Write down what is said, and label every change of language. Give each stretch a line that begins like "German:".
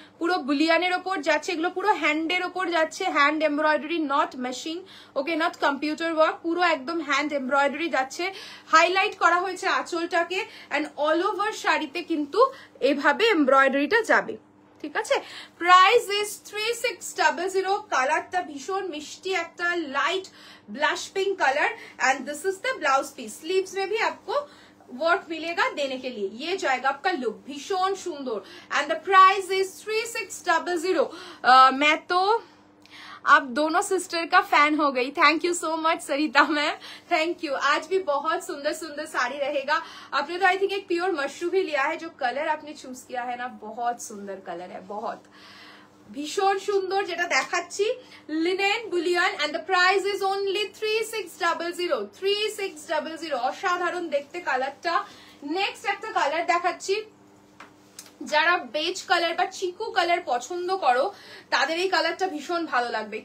Bangla: পুরো বুলিয়ানের ওপর যাচ্ছে, এগুলো পুরো হ্যান্ডের ওপর যাচ্ছে, hand embroidery, not machine, okay, not computer work, পুরো একদম হ্যান্ড এমব্রয়ডারি যাচ্ছে। হাইলাইট করা হয়েছে আঁচলটাকে, অ্যান্ড অল ওভার শাড়িতে কিন্তু এভাবে এমব্রয়ডারিটা যাবে, ঠিক আছে।
English: Price is 3600।
Bangla: কালারটা ভীষণ মিষ্টি একটা
English: Light blush pink colour, and this is the blouse piece.
Hindi: Sleeves में भी आपको वर्क मिलेगा देने के लिए, ये जाएगा आपका लुक, भीषण सुंदर।
English: And the price is 3600।
Hindi: मैं तो आप दोनों सिस्टर का फैन हो गई, thank you so much Sarita ma'am, thank you. आज भी बहुत सुंदर सुंदर साड़ी रहेगा। आपने तो आई थिंक एक प्योर मशरू भी लिया है, जो कलर आपने चूज किया है ना बहुत सुंदर कलर है, बहुत
Bangla: ভীষণ সুন্দর। যেটা দেখাচ্ছি linen Boolean, and the price is only 3600। 3600, অসাধারণ দেখতে কালারটা। নেক্সট একটা কালার দেখাচ্ছি, যারা বেজ কালার বা চিকু কালার পছন্দ করো তাদের এই কালারটা ভীষণ ভালো লাগবে।